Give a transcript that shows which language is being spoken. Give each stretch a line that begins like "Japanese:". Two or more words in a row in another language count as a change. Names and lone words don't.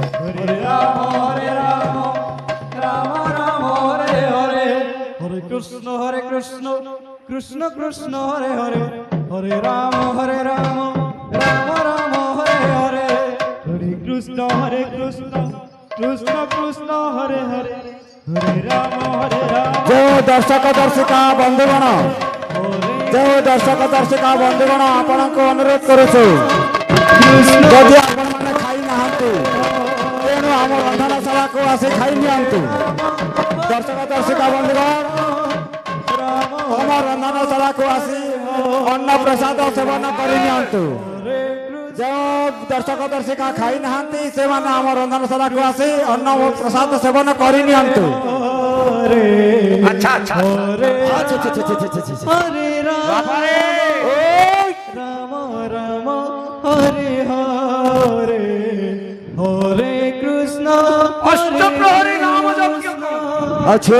Sanskrit: হরে রাম রাম রাম হরে হরে, হরে কৃষ্ণ কৃষ্ণ কৃষ্ণ হরে হরে, হরে রাম রাম রাম হরে হরে, হরে কৃষ্ণ কৃষ্ণ কৃষ্ণ হরে হরে, হরে রাম রাম।
Odia: ଜୟ ଦର୍ଶକ ଦର୍ଶିକା ବନ୍ଧୁଗଣ, ଜୟ ଦର୍ଶକ ଦର୍ଶିକା ବନ୍ଧୁଗଣ, ଆପଣଙ୍କୁ ଅନୁରୋଧ କରୁଛୁ ଯଦି ଆପଣମାନେ ଖାଇ ନାହାନ୍ତି ତେଣୁ ଆମ ରନ୍ଧନଶାଳାକୁ ଆସି ଖାଇ ନିଅନ୍ତୁ। ଦର୍ଶକ ଦର୍ଶିକା ବନ୍ଧୁଗଣ, ଆମ ରନ୍ଧନଶାଳାକୁ ଆସି ଅନ୍ନ ପ୍ରସାଦ ସେବନ କରି ନିଅନ୍ତୁ। ଯେଉଁ ଦର୍ଶକ ଦର୍ଶିକା ଖାଇ ନାହାନ୍ତି ସେମାନେ ଆମ ରନ୍ଧନଶାଳାକୁ ଆସି ଅନ୍ନ ପ୍ରସାଦ ସେବନ କରି ନିଅନ୍ତୁ।
Sanskrit: আচ্ছা আচ্ছা হরে হরে রাম রাম রাম হরে হরে, হরে কৃষ্ণ
Odia: ଅଷ୍ଟପ୍ରହରୀ ନାମ ଯଜ୍ଞ
Bangla: আছে